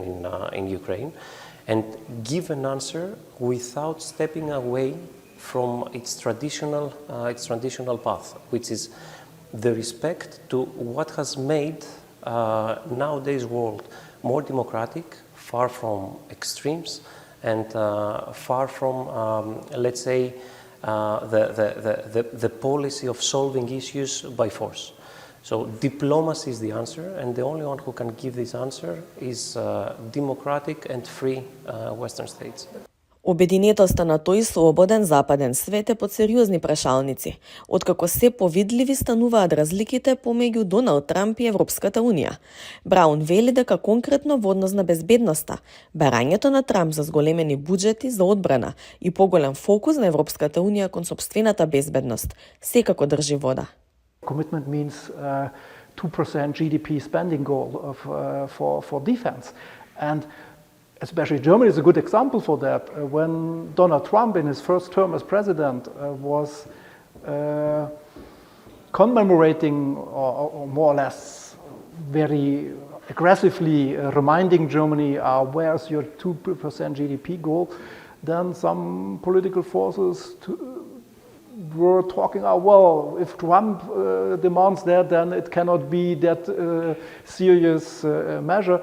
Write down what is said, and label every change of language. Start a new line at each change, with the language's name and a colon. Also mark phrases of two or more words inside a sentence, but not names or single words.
English: in Ukraine, and give an answer without stepping away from its traditional path, which is the respect to what has made nowadays world more democratic, far from extremes, and far from, let's say, the policy of solving issues by force. So diplomacy is the answer, and the only one who can give this answer is democratic and free Western states.
Macedonian: Обединетоста на тој слободен западен свет е под сериозни прашалници, откако се повидливи стануваат разликите помеѓу Доналд Трамп и Европската Унија. Браун вели дека конкретно во однос на безбедноста, барањето на Трамп за зголемени буџети за одбрана и поголем фокус на Европската Унија кон сопствената безбедност секако држи вода.
English: Commitment means 2% GDP spending goal for defense. And especially Germany is a good example for that. When Donald Trump in his first term as president was commemorating or more or less very aggressively reminding Germany, where's your 2% GDP goal, then some political forces were talking, well, if Trump demands that, then it cannot be that serious measure.